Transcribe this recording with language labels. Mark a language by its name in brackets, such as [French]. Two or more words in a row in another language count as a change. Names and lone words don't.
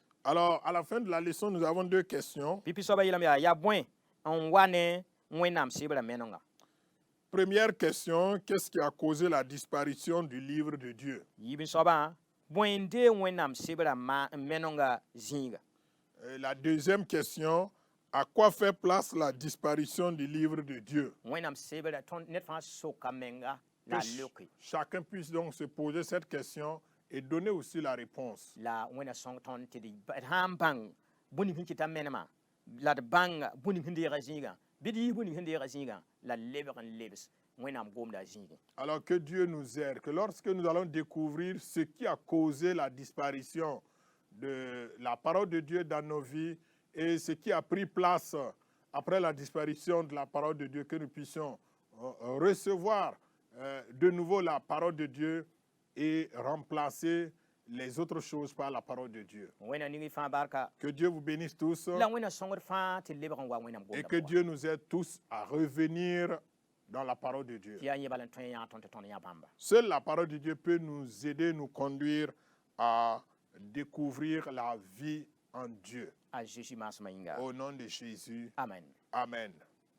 [French] Alors, à la fin de la leçon, nous avons deux questions. [Mossi] pipi soaba yeelame yaa bõe n wa ne wẽnnaam sɩbrã menenga [French] Première question, qu'est-ce qui a causé la disparition du livre de Dieu? [Mossi] yiib n soabã bõe n dee wẽnnaam sɩbrã menenga zĩiga [French] La deuxième question, à quoi fait place la disparition du livre de Dieu? [Mossi] wẽnnaam sɩbrã tõnd ned fãa soka menga la [French] Que loke chacun puisse donc se poser cette question et donner aussi la réponse. [Mossi] la wẽna sõng tõnd tɩ d sãn bãng bũni sẽn kɩta menemã la d bãng bũni sẽn deega zĩigã bɩ d yiis bũni sẽn deega zĩigã la lebg n lebs wẽnnaam gomda a zĩigẽ [French] Alors que Dieu nous aide, que lorsque nous allons découvrir ce qui a causé la disparition de la parole de Dieu dans nos vies et ce qui a pris place après la disparition de la parole de Dieu, que nous puissions recevoir de nouveau la parole de Dieu et remplacer les autres choses par la parole de Dieu. [Mossi] wẽna ning y fãa barka [French] Que Dieu vous bénisse tous [Mossi] la wẽna sõngd fãa tɩ lebg n wa wẽnnaam [French] et [Mossi] gomda [French] que Dieu nous aide tous à revenir dans la parole de Dieu. [Mossi] tɩ yaa yẽ bala n tõe n yãag tõnd tɩ tõnd yã bãmba [French] Seule la parole de Dieu peut nous aider, nous conduire à découvrir la vie en Dieu. [Mossi] a Jésus maasmã yĩnga [French] Au nom de Jésus, [Mossi] amen [French] Amen.